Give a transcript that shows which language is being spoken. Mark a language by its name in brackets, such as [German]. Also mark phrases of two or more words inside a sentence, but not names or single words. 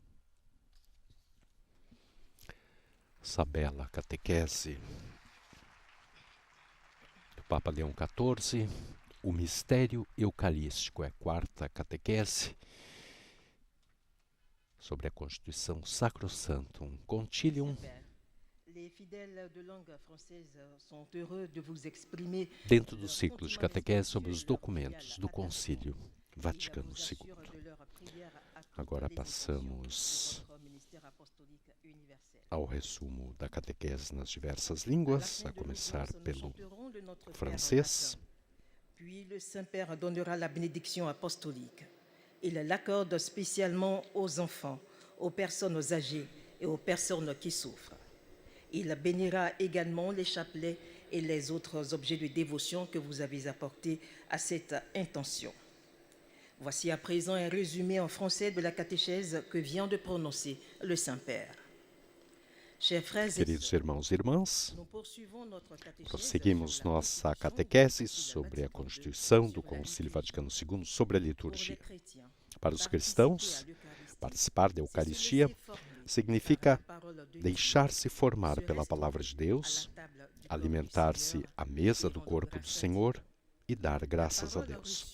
[Portuguese] Essa bela catequese do Papa Leão XIV, o mistério eucarístico, é a quarta catequese sobre a Constituição Sacrosanctum Concilium, dentro do ciclo de catequese sobre os documentos do Concílio Vaticano II. Agora passamos ao resumo da catequese nas diversas línguas, a começar pelo francês. [French] Puis le Saint-Père donnera la bénédiction apostolique. Il l'accorde spécialement aux enfants, aux personnes âgées et aux personnes qui souffrent. Il bénira également les chapelets et les autres objets de dévotion que vous avez apportés à cette intention. Voici à présent un résumé en français de la catéchèse que vient de prononcer le Saint-Père. [Portuguese] Queridos irmãos e irmãs, prosseguimos nossa catequese sobre a Constituição do Concílio Vaticano II sobre a liturgia. Para os cristãos, participar da Eucaristia significa deixar-se formar pela Palavra de Deus, alimentar-se à mesa do corpo do Senhor e dar graças a Deus.